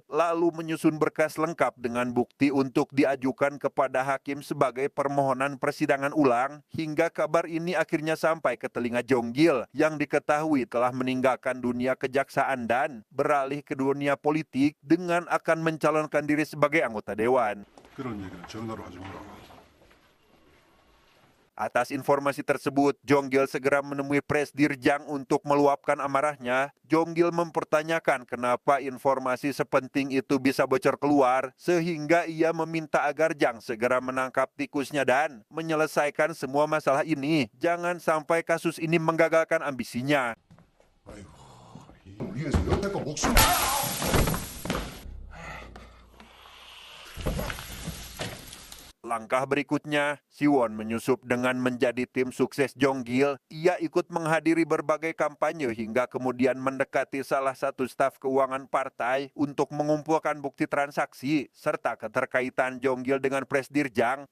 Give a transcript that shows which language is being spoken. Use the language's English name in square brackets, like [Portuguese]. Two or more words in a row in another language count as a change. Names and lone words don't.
[Indonesian] lalu menyusun berkas lengkap dengan bukti untuk diajukan kepada hakim sebagai permohonan persidangan ulang, hingga kabar ini akhirnya sampai ke telinga Jonggil yang diketahui telah meninggalkan dunia kejaksaan dan beralih ke dunia politik dengan akan mencalonkan diri sebagai anggota dewan. [Korean] 그런 얘기는 전화로 하지 마라. [Indonesian] Atas informasi tersebut, Jonggil segera menemui Presdir Jang untuk meluapkan amarahnya. Jonggil mempertanyakan kenapa informasi sepenting itu bisa bocor keluar, sehingga ia meminta agar Jang segera menangkap tikusnya dan menyelesaikan semua masalah ini. Jangan sampai kasus ini menggagalkan ambisinya. [Korean] 아이고, 이 위에서 여태껏 목숨. [Indonesian] Langkah berikutnya, Siwon menyusup dengan menjadi tim sukses Jonggil. Ia ikut menghadiri berbagai kampanye hingga kemudian mendekati salah satu staf keuangan partai untuk mengumpulkan bukti transaksi serta keterkaitan Jonggil dengan Presdir Jang.